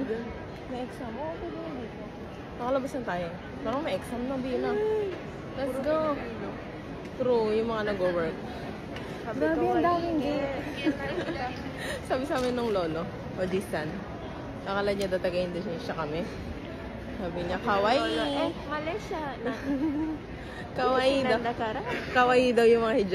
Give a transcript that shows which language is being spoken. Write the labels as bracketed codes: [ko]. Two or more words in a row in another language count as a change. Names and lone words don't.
[tl] May exam. Oo, pwede na dito. Nakalabas na tayo. Parang may exam na, Bina. [en] Let's go. [tl] True, yung mga nag-work. Grabe, ang daming gate. Sabi sa amin nung lolo, o Jisan, akala niya daw taga-Indonesia kami. Sabi niya, kawaii. Malaysia. Kawaii daw. Kawaii daw yung mga hijab.